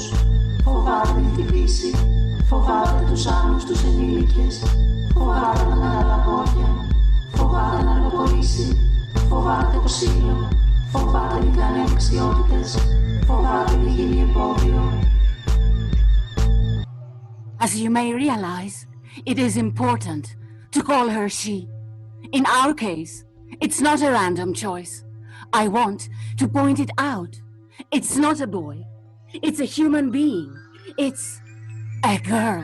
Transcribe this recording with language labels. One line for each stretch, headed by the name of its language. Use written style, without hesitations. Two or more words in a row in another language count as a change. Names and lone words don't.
Greek: Φοβάται την χτυπήσει. Φοβάται τους άλλους, τους ενήλικες. Φοβάται τα μεγάλα πόδια. Φοβάται να αργοπορήσει. Φοβάται το ξύλο. Φοβάται μην κάνει ανεξιότητες. Φοβάται μην γίνει εμπόδιο.
English: As you may realize, it is important to call her she. In our case, it's not a random choice. I want to point it out. It's not a boy. It's a human being. It's a girl.